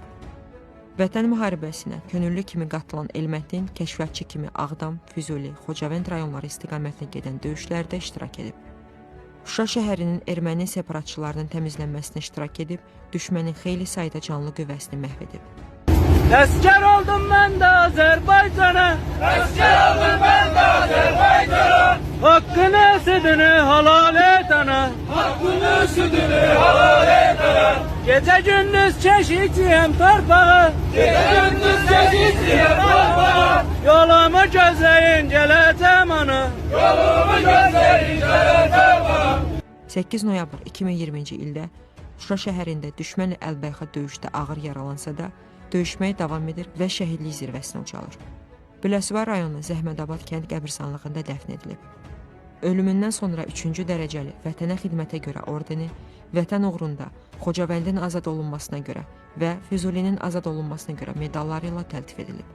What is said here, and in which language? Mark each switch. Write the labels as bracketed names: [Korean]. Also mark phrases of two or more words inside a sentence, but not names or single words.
[Azerbaijani] Vətən müharibəsinə könüllü kimi qatılan Elməddin kəşfiyyatçı kimi Ağdam, Füzuli, Xocavənd rayonları istiqamətinə gedən döyüşlərdə iştirak edib. Şuşa şəhərinin erməni separatçılarının təmizlənməsinə iştirak edib, düşmənin xeyli sayda canlı qüvvəsini məhv edib. [Turkish] Asker oldum ben de Azerbaycan'a. Asker oldum ben de Azerbaycan'a. Hakkını sütünü halal et ana. Hakkını sütünü halal et ana. Gece gündüz çeşitçiyim torpağı. Gece gündüz çeşitçiyim torpağı. Yolumu gözleyin geleceğim ana. Yolumu gözleyin geleceğim ana. [Azerbaijani] 8 noyabr 2020-ci ildə Şuşa şəhərində düşmənlə əlbəyxə döyüşdə ağır yaralansa da, döyüşməyə davam edir və şəhidlik zirvəsinə ucalır. Beləsuvar rayonu Zəhmətabad kənd qəbirstanlığında dəfn edilib. Ölümündən sonra 3-cü dərəcəli Vətənə xidmətə görə ordeni, Vətən uğrunda Xocavəndin azad olunmasına görə və Füzulinin azad olunmasına görə medalları ilə təltif edilib.